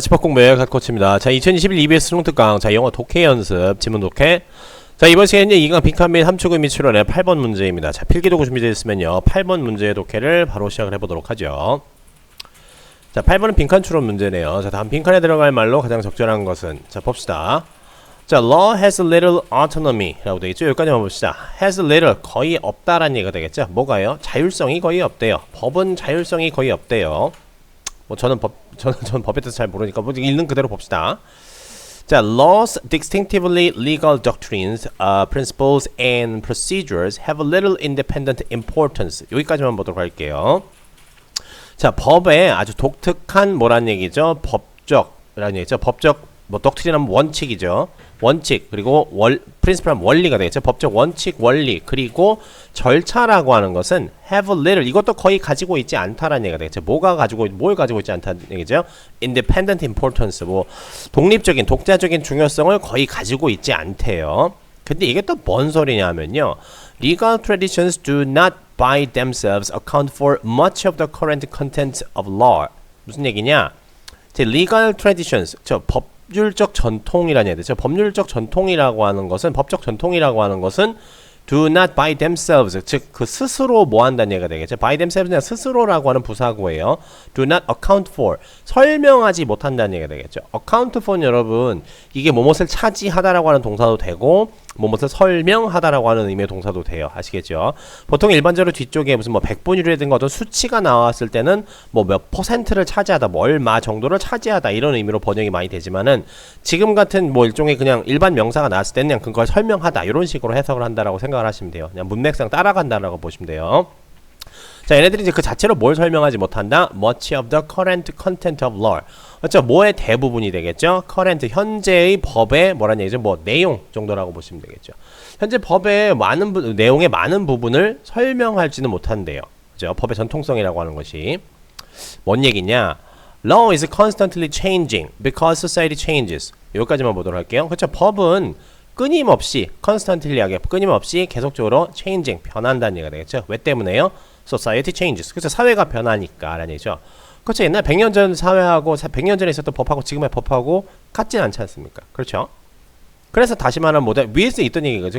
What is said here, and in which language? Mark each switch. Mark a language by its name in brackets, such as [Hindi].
[Korean] 집합공부의 갓코치입니다. 자, 2021 EBS 수능특강. 자, 영어 독해 연습, 지문 독해. 자, 이번 시간에 2강 빈칸 및 함축의 및 출연의 8번 문제입니다. 자, 필기도구 준비되어 있으면요, 8번 문제의 독해를 바로 시작을 해보도록 하죠. 자, 8번은 빈칸 추론 문제네요. 자, 다음 빈칸에 들어갈 말로 가장 적절한 것은, 자, 봅시다. [English] 자, law has little autonomy [Korean] 라고 되겠죠. 여기까지만 봅시다. [English] has little, [Korean] 거의 없다라는 얘기가 되겠죠. 뭐가요? 자율성이 거의 없대요. 법은 자율성이 거의 없대요. 뭐 저는 법에 대해서 잘 모르니까 뭐 읽는 그대로 봅시다. [English] 자, laws, distinctively legal doctrines, principles and procedures have a little independent importance. [Korean] 여기까지만 보도록 할게요. 자, 법에 아주 독특한 뭐란 얘기죠? 법적이라는 얘기죠. 법적, 뭐 doctrine은 원칙이죠. 원칙, 그리고 principle은 원리가 되겠죠. 법적 원칙, 원리, 그리고 절차라고 하는 것은 [English] have a little, [Korean] 이것도 거의 가지고 있지 않다라는 얘기가 되겠죠. 뭘 가지고 있지 않다는 얘기죠. [English] independent importance, [Korean] 뭐 독립적인, 독자적인 중요성을 거의 가지고 있지 않대요. 근데 이게 또 뭔 소리냐면요, [English] legal traditions do not by themselves account for much of the current content of law. [Korean] 무슨 얘기냐? legal traditions, 법률적 전통이라는 얘기죠. 법률적 전통이라고 하는 것은, 법적 전통이라고 하는 것은 [English] do not by themselves, [Korean] 즉 그 스스로 뭐 한다는 얘기가 되겠죠. by themselves는 스스로라고 하는 부사구예요. [English] do not account for, [Korean] 설명하지 못한다는 얘기가 되겠죠. account for는 여러분, 이게 뭐뭇을 차지하다라고 하는 동사도 되고 뭐뭇을 설명하다라고 하는 의미의 동사도 돼요. 아시겠죠? 보통 일반적으로 뒤쪽에 무슨 뭐 백분율이라든가 어떤 수치가 나왔을 때는 뭐 몇 퍼센트를 차지하다, 뭐 얼마 정도를 차지하다, 이런 의미로 번역이 많이 되지만은, 지금 같은 뭐 일종의 그냥 일반 명사가 나왔을 때는 그냥 그걸 설명하다, 이런 식으로 해석을 한다라고 생각을 하시면 돼요. 그냥 문맥상 따라간다라고 보시면 돼요. 자, 얘네들이 이제 그 자체로 뭘 설명하지 못한다? [English] Much of the current content of law. [Korean] 그렇죠? 뭐의 대부분이 되겠죠? current, 현재의 법의 뭐란 얘기죠? 뭐 내용 정도라고 보시면 되겠죠. 현재 법의 내용의 많은 부분을 설명할지는 못한대요. 그죠? 법의 전통성이라고 하는 것이 뭔 얘기냐? [English] Law is constantly changing because society changes. [Korean] 여기까지만 보도록 할게요. 그렇죠? 법은 끊임없이, constantly하게 끊임없이 계속적으로 changing, 변한다는 얘기가 되겠죠. 왜 때문에요? [English] Society changes. [Korean] 그래서 사회가 변하니까 라는 얘기죠. 그렇죠. 옛날 100년 전 사회하고 100년 전에 있었던 법하고 지금의 법하고 같진 않지 않습니까? 그렇죠. 그래서 다시 말하면 뭐다? 위에서 있던 얘기죠.